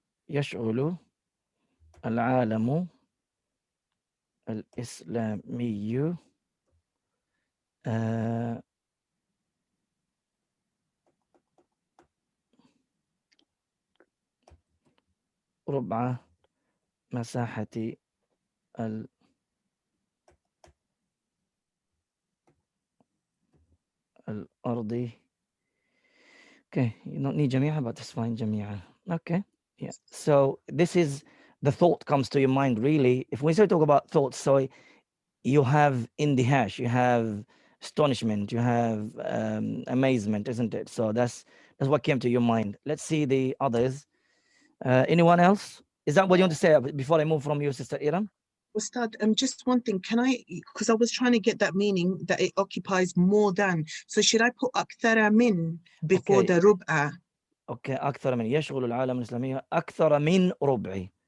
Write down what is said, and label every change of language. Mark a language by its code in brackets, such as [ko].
[ar] يشغل العالم الإسلامي ربع مساحة الأرض. [en] Okay, you don't need جميعا, but it's fine جميعا. Okay, yeah. So this is the thought comes to your mind really. If we say talk about thoughts, so you have indihash, you have astonishment, you have amazement, isn't it? So that's what came to your mind. Let's see the others. Anyone else? Is that what you want to say before I move from you, Sister Iram? Ustad, just one thing, can I, because I was trying to get that meaning that it occupies more than, so should I put akthara min before Okay. the rub'a? [ar] Okay, أكثر من يشغل العالم الإسلامي أكثر من ربع.